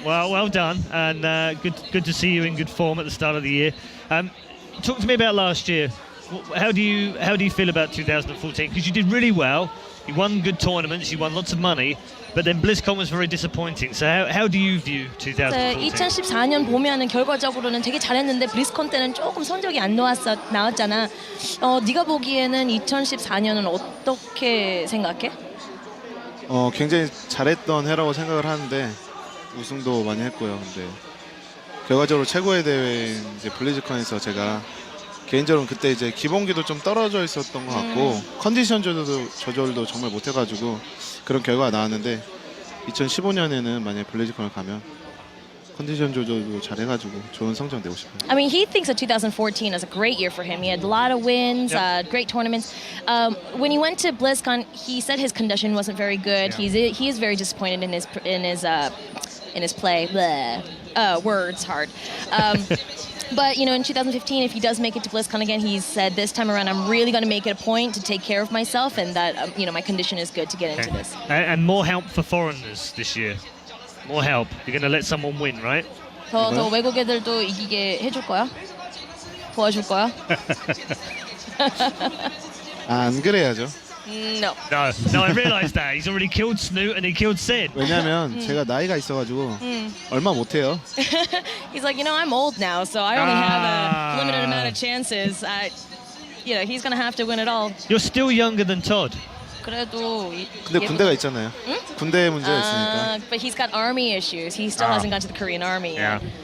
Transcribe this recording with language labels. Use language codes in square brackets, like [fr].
[en] Well done, and good to see you in good form at the start of the year. Talk to me about last year. How do you feel about 2014? Because you did really well. You won good tournaments. You won lots of money. But then BlizzCon was very disappointing. So how do you view 2014? [ko] 2014년 보면은 결과적으로는 되게 잘했는데 블리즈컨 때는 조금 성적이 안 나왔잖아. 네가 보기에는 2014년은 어떻게 생각해? 굉장히 잘했던 해라고 생각을 하는데 우승도 많이 했고요. 근데 결과적으로 최고의 대회인 이제 블리즈컨에서 제가 개인적으로 그때 이제 기본기도 좀 떨어져 있었던 것 같고 컨디션 조절도 정말 못해가지고 그런 결과가 나왔는데 2015년에는 만약에 블리즈컨을 가면 컨디션 조절도 잘해가지고 좋은 성적 내고 싶어요. [en] I mean, he thinks that 2014 is a great year for him. He had a lot of wins, great tournaments. When he went to BlizzCon, he said his condition wasn't very good. Yeah. He is very disappointed in his play. Words hard. But in 2015, if he does make it to BlizzCon again, he said this time around, I'm really going to make it a point to take care of myself, and that my condition is good to get into this. And more help for foreigners this year. More help. You're going to let someone win, right? [ko] 더 외국 애들도 이기게 해줄 거야? 도와줄 거야? 안 그래야죠. [en] No. No, I realised that. He's already killed Snoot and he killed Sid. [ko] 왜냐면 제가 나이가 있어가지고 얼마 못해요. [en] He's like, I'm old now, so I only have a limited amount of chances. He's going to have to win it all. You're still younger than Todd. [ko] 그래도 근데 군대가 있잖아요. 군대 문제가 있으니까. [en] But he's got army issues. He still hasn't gone to the Korean army yet.